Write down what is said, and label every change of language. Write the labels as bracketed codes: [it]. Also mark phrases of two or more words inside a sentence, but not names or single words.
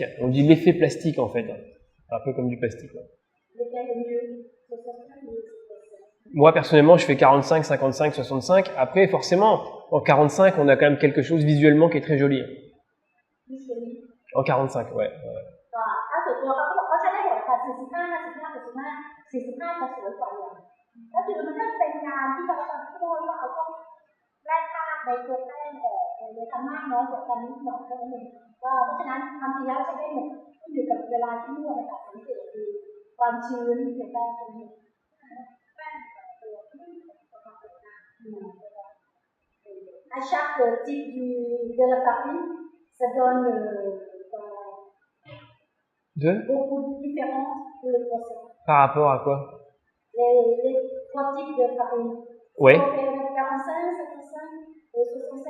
[fr] On dit l'effet plastique en fait, un peu comme du plastique. Moi personnellement, je fais 45, 55, 65. Après, forcément, en 45, on a quand même quelque chose visuellement qui est très joli. En 45, ouais. [th] 45 จะสวยกว่าอย่างก็คือมันก็เป็นงานที่เราพูดว่าเราต้องไล่ค่าใน ตัวแป้งออกเลยทำมากน้อยกว่ากันนิดหน่อยแค่นั้นเองก็เพราะฉะนั้นทำทีแล้วใช้ได้หมดอยู่กับเวลาที่นวดนะคะสังเกตดูความชื้นในแป้งตรงนี้แป้งตัวที่ประมาณนั้น [fr] À chaque type de la farine, ça donne beaucoup de différences pour les croissants. Par rapport à quoi? Les 3 types de farine. Oui. 45, 55 et 65.